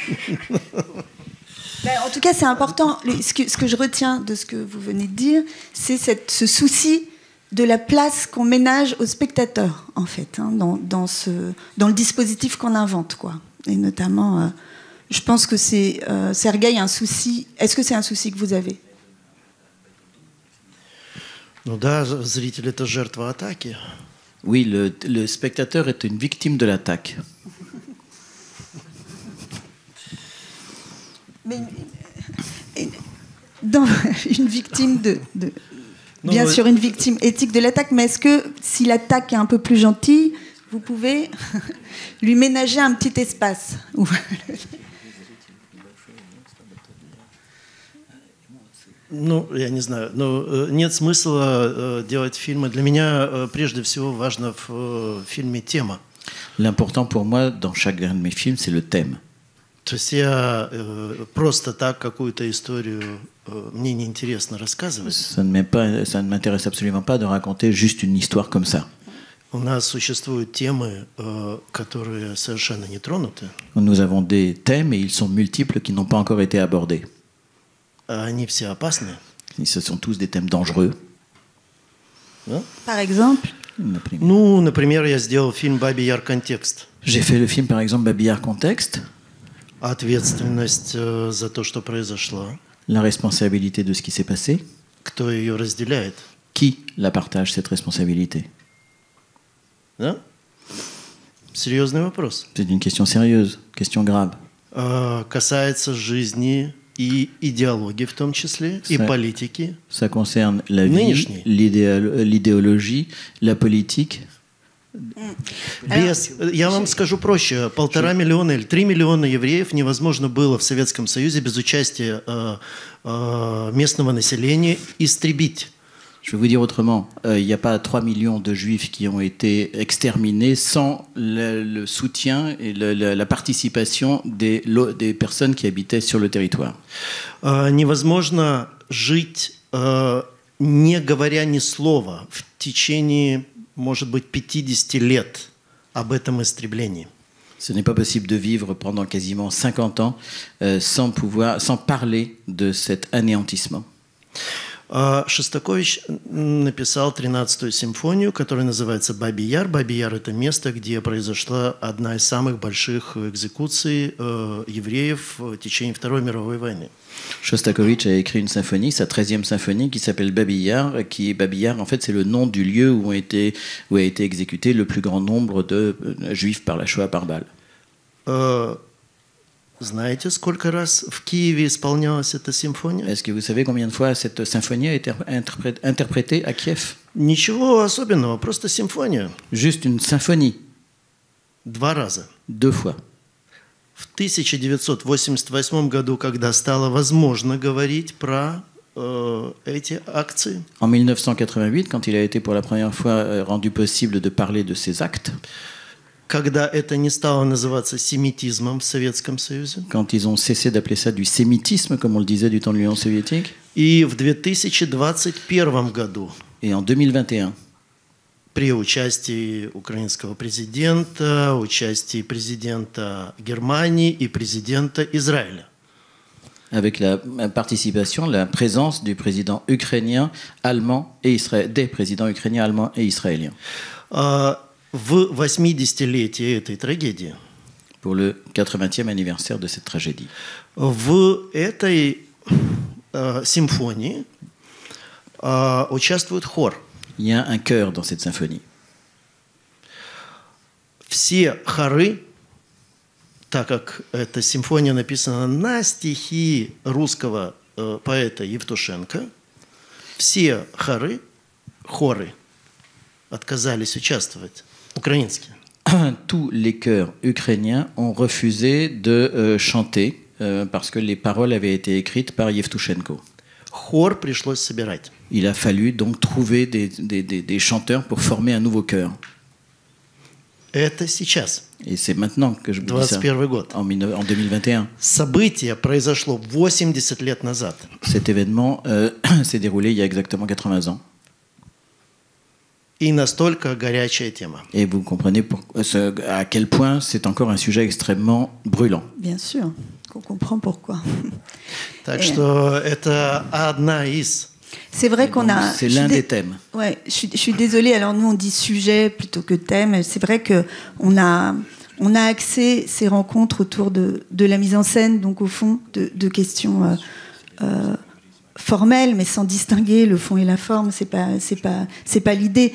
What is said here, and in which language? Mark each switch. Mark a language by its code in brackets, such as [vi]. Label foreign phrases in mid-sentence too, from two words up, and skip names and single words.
[fr] En tout cas, c'est important. Ce que je retiens de ce que vous venez de dire, c'est ce souci de la place qu'on ménage aux spectateurs, en fait, hein, dans le dispositif qu'on invente, quoi. Et notamment, je pense que c'est Sergueï un souci. Est-ce que c'est un souci que vous avez? [ru] Ну да, зритель это жертва атаки. [fr] Oui, le spectateur est une victime de l'attaque. Mais dans une victime bien sûr une victime éthique de l'attaque, mais est-ce que si l'attaque est un peu plus gentille, vous pouvez lui ménager un petit espace? [ru] Ну, я не знаю, но нет смысла делать фильмы. Для меня прежде всего важно в фильме тема. [fr] L'important pour moi dans chacun de mes films, c'est le thème. [ru] То есть я просто так какую-то историю мне неинтересно рассказывать. [fr] Ça ne m'intéresse absolument pas de raconter juste une histoire comme ça. [ru] У нас существуют темы, которые совершенно не тронуты. [fr] Nous avons des thèmes et ils sont multiples qui n'ont pas encore été abordés. [ru] Они все опасны. [fr] Ce sont tous des thèmes dangereux. Par exemple? [ru] Ну, например, я сделал фильм «Бабий Яр. Контекст». [fr] J'ai fait le film, par exemple, Babi Yar Contexte. [ru] Ответственность за то, что произошло. [fr] La responsabilité de ce qui s'est passé. [ru] Кто ее разделяет? [fr] Qui la partage, cette responsabilité? [ru] Да? Серьезный вопрос. [fr] C'est une question sérieuse, question grave. [ru] Касается жизни и идеологии в том числе, и политики. [fr] Ça concerne la vie, l'idéologie, la politique. [ru] Я вам скажу проще. 1,5 миллиона или 3 миллиона евреев невозможно было в Советском Союзе без участия местного населения истребить. [fr] Je vais vous dire autrement, il n'y a pas 3 millions de juifs qui ont été exterminés sans le soutien et la participation des personnes qui habitaient sur le territoire. [ru] Невозможно жить, не говоря ни слова, в течение, может быть, 50 лет об этом истреблении. [fr] Ce n'est pas possible de vivre pendant quasiment 50 ans sans parler de cet anéantissement. [ru] Шостакович написал 13-ю симфонию, которая называется «Бабий Яр». Бабий Яр – это место, где произошла одна из самых больших экзекуций евреев в течение Второй мировой войны. [fr] Shostakovich a écrit une symphonie, sa 13e symphonie, qui s'appelle Babi Yar, Babi Yar, en fait, c'est le nom du lieu où a été exécuté le plus grand nombre de juifs par la Shoah par balle. [ru] Знаете, сколько раз в Киеве исполнялась эта симфония? [fr] Est-ce que vous savez combien de fois cette symphonie a été interprétée à Kiev? [ru] Ничего особенного, просто симфония. [fr] Juste une symphonie. [ru] 2 раза. [fr] 2 fois. [ru] В 1988 году, когда стало возможно говорить про эти акции. [fr] En 1988, quand il a été pour la première fois rendu possible de parler de ces actes. [ru] Когда это не стало называться sémitisme в Советском Союзе. [fr] Quand ils ont cessé d'appeler ça du sémitisme, comme on le disait du temps de l'Union soviétique. [ru] И в 2021 году. [fr] Et en 2021. [ru] При участии украинского президента, участии президента Германии и президента Израиля. [fr] Avec la participation, la présence du président ukrainien, allemand et des présidents ukrainiens, allemands et israéliens. [ru] В 80-летие этой трагедии. [fr] Pour le 80e anniversaire de cette tragédie. [ru] В этой симфонии участвует хор. [fr] Il y a un chœur dans cette symphonie. [ru] Все хоры, так как эта симфония написана на стихи русского поэта Евтушенко, все хоры отказались участвовать. Украинские. [fr] Tous les chœurs ukrainiens ont refusé de chanter parce que les paroles avaient été écrites par Yevtushenko. [ru] Хор пришлось собирать. [fr] Il a fallu donc trouver des chanteurs pour former un nouveau chœur. [ru] Это сейчас. [fr] Et c'est maintenant que je vous dis ça. [ru] 21 год. [fr] En 2021. [ru] Событие произошло 80 лет назад. [fr] Cet événement s'est déroulé il y a exactement 80 ans. [ru] И настолько горячая тема. [fr] Et vous comprenez à quel point c'est encore un sujet extrêmement brûlant. Bien sûr. qu'on comprend pourquoi. [ru] Так что это одна из. [fr] C'est vrai qu'on a... C'est l'un des thèmes. Ouais, je suis désolée, alors nous on dit sujet plutôt que thème. C'est vrai qu'on a axé ces rencontres autour de la mise en scène, donc au fond, de questions formelles, mais sans distinguer le fond et la forme, c'est pas l'idée.